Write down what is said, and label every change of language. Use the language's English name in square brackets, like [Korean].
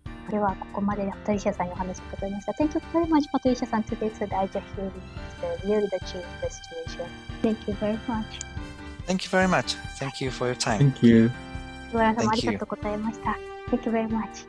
[Japanese] ではここまでパトリシアさんにお話を伺いました。 [English] Thank you very much, パトリシアさん。 Today's Daija hearing is really the Chile situation. Thank you very much. Thank you very much. Thank you for your time. Thank you. [Japanese] 岩原さんもありがとうございました。 [English] Thank you very much.